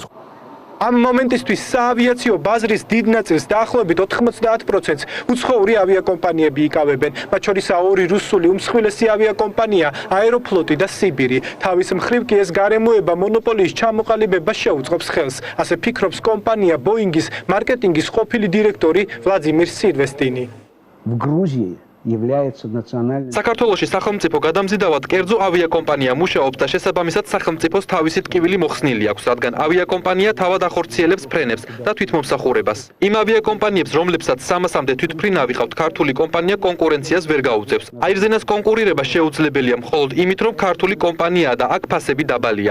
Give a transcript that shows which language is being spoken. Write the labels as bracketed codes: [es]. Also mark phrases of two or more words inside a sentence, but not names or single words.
[ka] ამ მომენტისთვის საავიაციო ბაზრის დიდ ნაწილს დაახლოებით 90%-ს უცხოური ავიაკომპანიები იკავებენ, მათ შორისაა 2 რუსული უმსხვილესი ავიაკომპანია აეროფლოტი და სიბირი. თავის მხრივ კი ეს გარემოება მონოპოლიის ჩამოყალიბებას შეუწყობს ხელს. ასე ფიქრობს კომპანია ბოინგის მარკეტინგის ყოფილი დირექტორი ვლადიმირ სილვესტინი. [ru] В Грузии является национальным. [ka] საქართველოში სახელმწიფო გადამზიდავად კერძო ავიაკომპანია მუშაობს და შესაბამისად სახელმწიფოს თავისი ტკივილი მოხსნილი აქვს, რადგან ავიაკომპანია თავად ახორციელებს ფრენებს და თვითმომსახურებას. იმ ავიაკომპანიებს, რომლებსაც 300-მდე თვითმფრინავი ყავთ, ქართული კომპანია კონკურენციას ვერ გაუწევს. აირზენას კონკურირება შეუძლებელია მხოლოდ იმით, რომ ქართული კომპანიაა და აქ ფასები დაბალია.